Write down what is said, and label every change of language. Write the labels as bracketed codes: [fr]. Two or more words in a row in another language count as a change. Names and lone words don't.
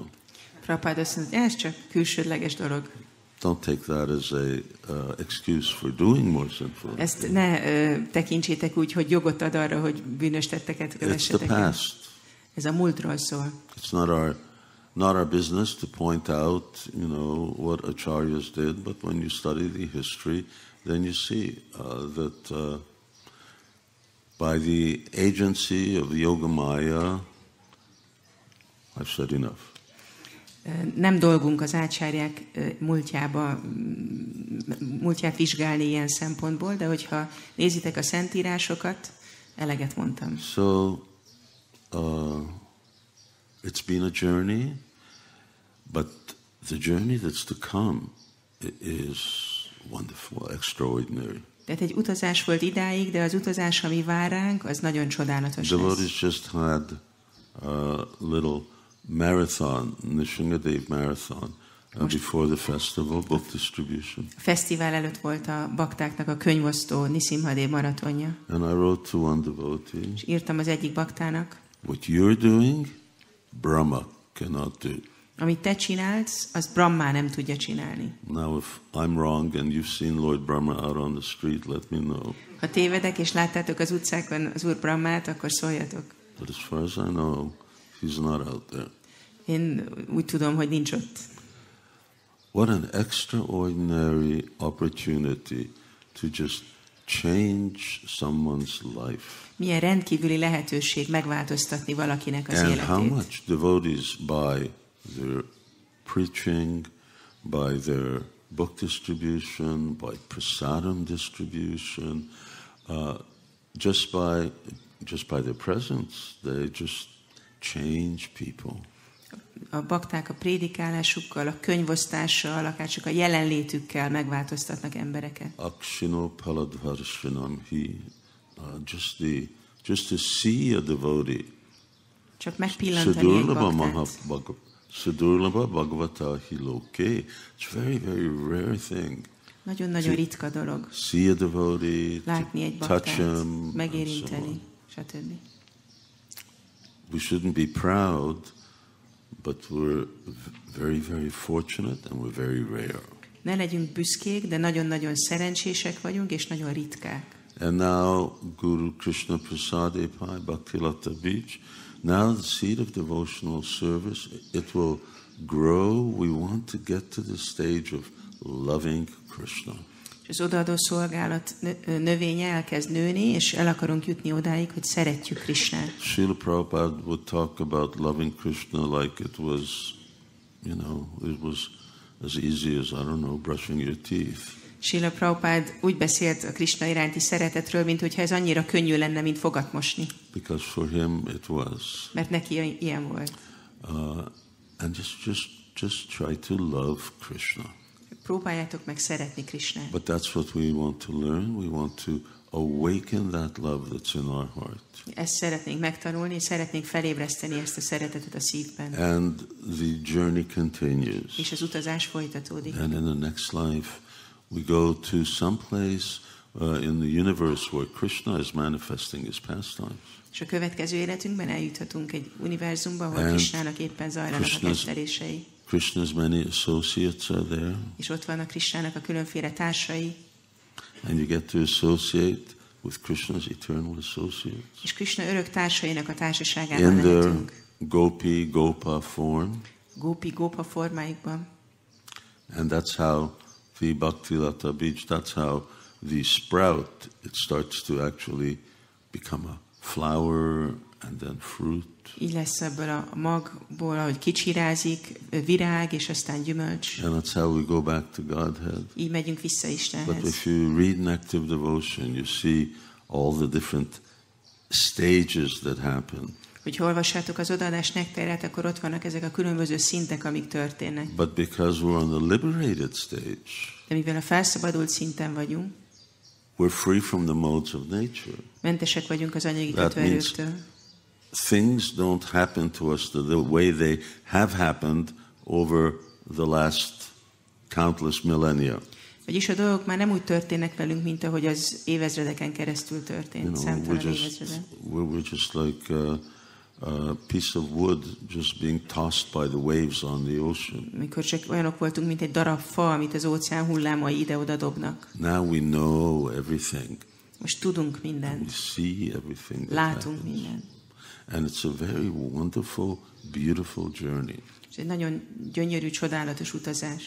[hu] Prabhupada azt mondta, ez csak külsődleges dolog. [en] Don't take that as a excuse for doing more sinful. [hu] Ezt ne tekintsétek úgy, hogy jogot ad arra, hogy bűnös tetteket kövessetek el. [en] It's the past. [hu] Ez a múltról szól. [en] It's not our business to point out, what acharyas did, but when you study the history, then you see that by the agency of Yogamaya, I've said enough. [hu] Nem dolgunk az ácsárják múltját vizsgálni ilyen szempontból, de hogyha nézitek a szentírásokat, eleget mondtam. [en] So, it's been a journey, but the journey that's to come is wonderful, extraordinary. [hu] Tehát egy utazás volt idáig, de az utazás, ami vár ránk, az nagyon csodálatos lesz. [en] Devotees just had a little marathon, Nishingadev marathon, before the festival, book distribution. [hu] A fesztivál előtt volt a baktáknak a könyvosztó Nisimhadev maratonja. [en] And I wrote to one devotee. [hu] És írtam az egyik baktának. [en] What you're doing, Brahma cannot do. [hu] Amit te csinálsz, az Brahma nem tudja csinálni. [en] Now, if I'm wrong and you've seen Lord Brahma out on the street, let me know. [hu] Ha tévedek és láttátok az utcákon az Úr Brahmát, akkor szóljatok. [en] But as far as I know, he's not out there. [hu] Én úgy tudom, hogy nincs ott. [en] What an extraordinary opportunity to just change someone's life. [hu] Milyen rendkívüli lehetőség megváltoztatni valakinek az életét. [en] And how much devotees by their preaching, by their book distribution, by prasadam distribution, just by their presence, they just change people. [hu] A bakták a prédikálásukkal, a könyvosztással, akár csak a jelenlétükkel megváltoztatnak embereket. [sa] Akshino paladvarshanam hi, [en] just to see a devotee. [hu] Csak megpillantani egy baktát. [sa] Sadurlabha Bhagavata hi loke. [en] It's very, very rare thing. [hu] Nagyon-nagyon ritka dolog. [en] See a devotee, [hu] látni egy baktát, megérinteni, stb. [en] We shouldn't be proud, but we're very, very fortunate and we're very rare. [hu] Ne legyünk büszkék, de nagyon-nagyon szerencsések vagyunk, és nagyon ritkák. [en] And now, [sa] Guru Krishna Prasadepai Bhakti Lata Beach, [en] now the seed of devotional service, it will grow. We want to get to the stage of loving Krishna. [hu] Az odaadó szolgálat növénye elkezd nőni, és el akarunk jutni odáig, hogy szeretjük Krishnát. [en] Srila Prabhupada would talk about loving Krishna like it was, it was as easy as, brushing your teeth. [hu] Srila Prabhupada úgy beszélt a Krishna iránti szeretetről, mint hogyha ez annyira könnyű lenne, mint fogat mosni. [en] Because for him it was. [hu] Mert neki ilyen volt. [en] And just try to love Krishna. [hu] Próbáljátok meg szeretni Krishnát. [en] But that's what we want to learn. We want to awaken that love that's in our heart. [hu] Ezt szeretnénk megtanulni, szeretnénk felébreszteni ezt a szeretetet a szívben. [en] And the journey continues. [hu] És az utazás folytatódik. [en] And in the next life we go to some place in the universe where Krishna is manifesting his pastimes. [hu] És a következő életünkben eljuthatunk egy univerzumba, ahol Krishnának éppen zajlanak a kettelései. [en] Krishna's many associates are there. [hu] És ott vannak Krishnának a különféle társai. [en] And you get to associate with Krishna's eternal associates. [hu] És Krishna örök társainak a társaságában lehetünk. [en] In their gopi, gopa form. [hu] Gopi, gopa formáikban. [en] And that's how the [sa] Bhakti Lata Beach, [en] that's how the sprout, it starts to actually become a flower and then fruit. [hu] Így lesz ebből a magból, ahogy kicsirázik, virág, és aztán gyümölcs. [en] And that's how we go back to Godhead. [hu] Így megyünk vissza Istenhez. [en] But if you read Active Devotion, you see all the different stages that happen. [hu] Hogyha olvassátok az odaadás nektárját, akkor ott vannak ezek a különböző szintek, amik történnek. [en] But because we're on the liberated stage, [hu] de mivel a felszabadult szinten vagyunk, [en] we're free from the modes of nature. [hu] Mentesek vagyunk az anyagi kötőerőktől. [en] Things don't happen to us the way they have happened over the last countless millennia. [hu] Vagyis a dolgok már nem úgy történnek velünk, mint ahogy az évezredeken keresztül történt, számtalan évezreden. [en] We're just like a piece of wood just being tossed by the waves on the ocean. [hu] Mikor csak olyanok voltunk, mint egy darab fa, amit az óceán hullámai ide-oda dobnak. [en] Now we know everything. [hu] Most tudunk mindent. [en] We see everything. [hu] Látunk mindent. [en] And it's a very wonderful beautiful journey. [hu] Ez egy nagyon gyönyörű, csodálatos utazás.